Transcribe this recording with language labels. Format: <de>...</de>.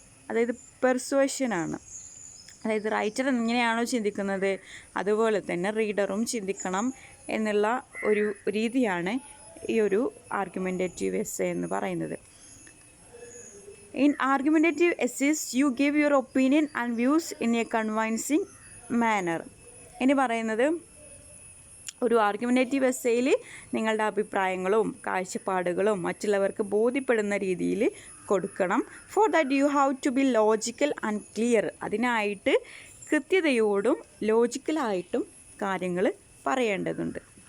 <ml>അതായത് പെർസുവേഷനാണ്. അതായത് റൈറ്റർ എങ്ങനെയാണോ ചിന്തിക്കുന്നത് അതുപോലെ തന്നെ റീഡറും ചിന്തിക്കണം എന്നുള്ള ഒരു രീതിയാണ് ഈ ഒരു ആർഗ്യുമെൻറ്റേറ്റീവ് എസ്സേ എന്ന് പറയുന്നത്.</ml> <en>In argumentative essays, you give your opinion and views in a convincing manner.</en> <ml>ഇനി പറയുന്നത്, ഒരു ആർഗ്യുമെൻറ്റേറ്റീവ് എസ്സേയിൽ നിങ്ങളുടെ അഭിപ്രായങ്ങളും കാഴ്ചപ്പാടുകളും മറ്റുള്ളവർക്ക് ബോധ്യപ്പെടുന്ന രീതിയിൽ കൊടുക്കണം.</ml> <en>For that you have to be logical and clear.</en> <ml>അതിനായിട്ട് കൃത്യതയോടും ലോജിക്കലായിട്ടും കാര്യങ്ങൾ പറയേണ്ടതുണ്ട്.</ml>